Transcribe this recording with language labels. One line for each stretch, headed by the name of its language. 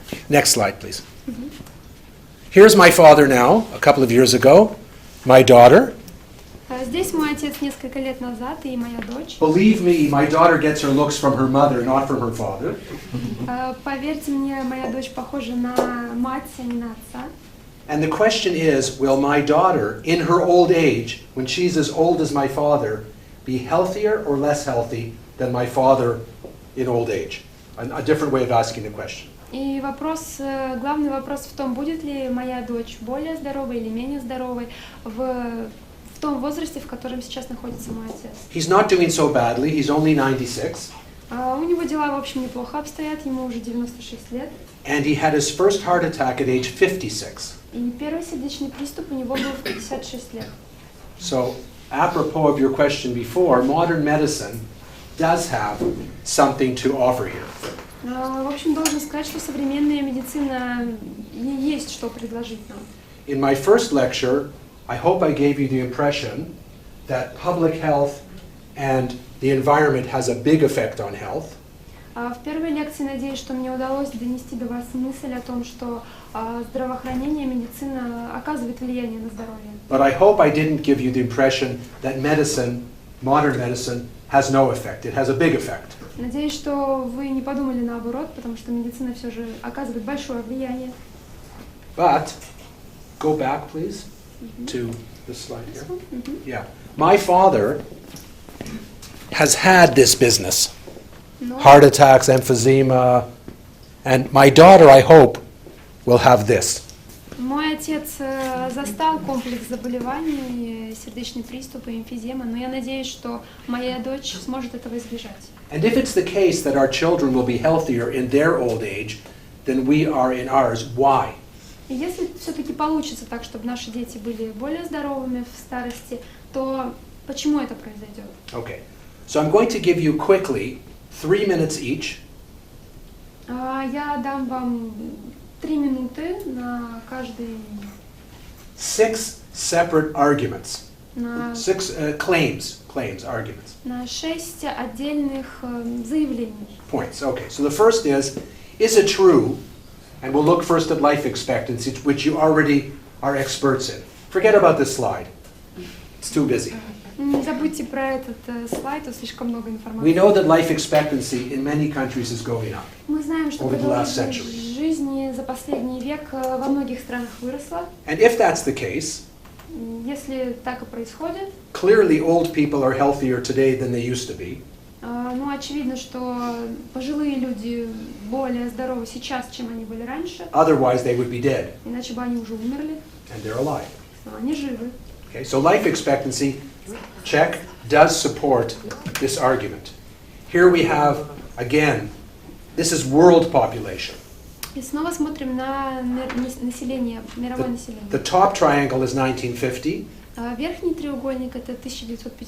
English: Next slide, please. Here's my father now, a couple of years ago, my daughter.
Russian: Здесь мой отец несколько лет назад и моя дочь.
English: Believe me, my daughter gets her looks from her mother, not from her father.
Russian: Поверьте мне, моя дочь похожа на мать, а не на отца.
English: And the question is, will my daughter, in her old age, when she's as old as my father, be healthier or less healthy than my father in old age? A different way of asking the question.
Russian: И главный вопрос в том, будет ли моя дочь более здоровой или менее здоровой в том возрасте, в котором сейчас находится мой отец.
English: He's not doing so badly. He's only 96.
Russian: У него дела, в общем, неплохо обстоят, ему уже 96 лет.
English: And he had his first heart attack at age 56.
Russian: И первый сердечный приступ у него был в 56 лет.
English: So, apropos of your question before, modern medicine does have something to offer here.
Russian: В общем, должен сказать, что современная медицина есть что предложить нам.
English: In my first lecture, I hope I gave you the impression that public health and the environment has a big effect on health.
Russian: В первой лекции, надеюсь, что мне удалось донести до вас мысль о том, что здравоохранение, медицина оказывает влияние на здоровье.
English: But I hope I didn't give you the impression that medicine, modern medicine, has no effect. It has a big effect.
Russian: Надеюсь, что вы не подумали наоборот, потому что медицина все же оказывает большое влияние.
English: But, go back, please, to this slide here. Yeah. My father has had this business. Heart attacks, emphysema, and my daughter, I hope, will have this.
Russian: Мой отец застал комплекс заболеваний, сердечные приступы, эмфизема, но я надеюсь, что моя дочь сможет этого избежать.
English: And if it's the case that our children will be healthier in their old age than we are in ours, why?
Russian: И если все-таки получится так, чтобы наши дети были более здоровыми в старости, то почему это произойдет?
English: Okay. So I'm going to give you quickly 3 minutes each.
Russian: Я дам вам 3 минуты на каждый...
English: 6 separate arguments.
Russian: На
English: 6 claims, arguments.
Russian: На 6 отдельных заявлений.
English: Points. Okay. So the first is it true? And we'll look first at life expectancy, which you already are experts in. Forget about this slide. It's too busy.
Russian: Не забудьте про этот слайд, тут слишком много информации.
English: We know that life expectancy in many countries is going up.
Russian: Мы знаем, что
English: over the last
Russian: продолжительность жизни за последний век во многих странах выросла.
English: And if that's the case,
Russian: если так и происходит,
English: clearly old people are healthier today than they used to be.
Russian: Ну, очевидно, что пожилые люди более здоровы сейчас, чем они были раньше.
English: Otherwise, they would be dead.
Russian: Иначе бы они уже умерли.
English: And they're alive.
Russian: Но они живы.
English: Okay, so life expectancy, check, does support this argument. Here we have, again, this is world population.
Russian: И снова смотрим на население, мировое население.
English: The top triangle is 1950.
Russian: Верхний треугольник это 1950.